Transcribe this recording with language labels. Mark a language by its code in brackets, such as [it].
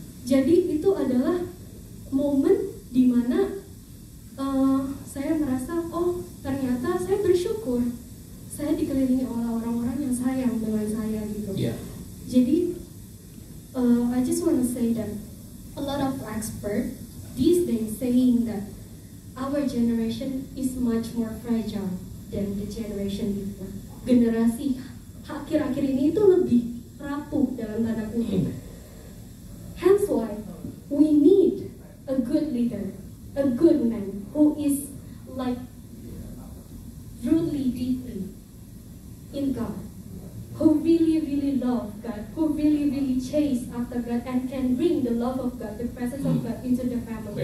[id] Jadi itu adalah momen dimana saya merasa, ternyata saya bersyukur saya dikelilingi oleh orang-orang yang sayang dengan saya gitu. Yeah. [en] Jadi I just want to say that a lot of experts these days saying that our generation is much more fragile than the generation before. [id] Generasi akhir-akhir ini itu lebih rapuh dalam tanda kutip. [en] Hence why we need a good leader, a good man who is like truly deeply in God, who really love God, who really chase after God and can bring the love of God, the presence of God into the family.